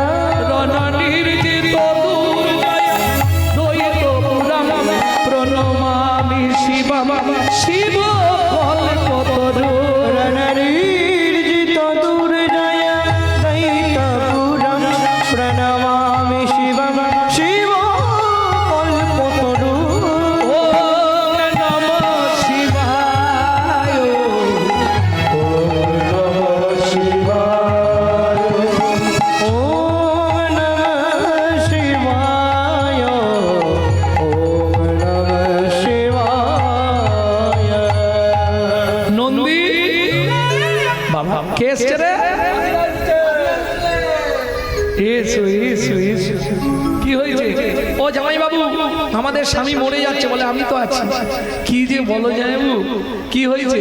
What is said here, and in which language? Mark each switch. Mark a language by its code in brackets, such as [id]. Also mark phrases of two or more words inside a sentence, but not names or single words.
[sa] রণনির্জিত দুর্জয় দ্বৈত পুরাণ প্রণমামি শিবম শিব কল্পতরু। রণনির্জিত দুর্জয় দৈতপুরম প্রণমামি শিবম শিব কল্পতরু। ওম নমঃ শিবায়। ওম নমঃ শিবায়। ওম নমঃ শিবায়। ওম নমঃ শিবায়। [bn] নন্দী বাবা কে এসছে রে? এসো এসো এসো। কি হয়েছে? ও জামাই বাবু, আমাদের স্বামী মরে যাচ্ছে বলে আমি তো আছি। কি যে বলো জামাই বাবু, কি হয়েছে?